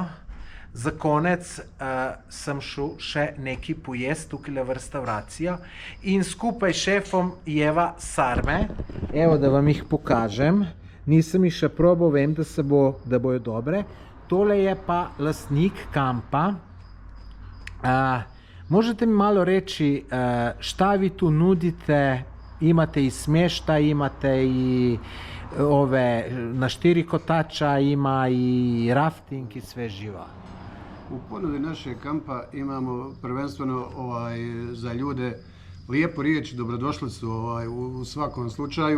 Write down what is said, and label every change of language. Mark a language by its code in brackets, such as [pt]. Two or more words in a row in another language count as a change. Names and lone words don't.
[sl] Za konec sem šel še nekaj pojesti tukaj v restauracijo in skupaj s šefom jeva sarme. Evo, da vam jih pokažem. Nisem jih še probal, vem, da bojo dobre. Tole je pa lastnik kampa. [hr] Možete mi malo reči, šta vi tu nudite? Imate i smještaj, imate i na 4 kotača, ima i rafting i sve živa. U ponudi našeg kampa imamo prvenstveno za ljude lijepu riječ, dobrodošlicu u svakom slučaju.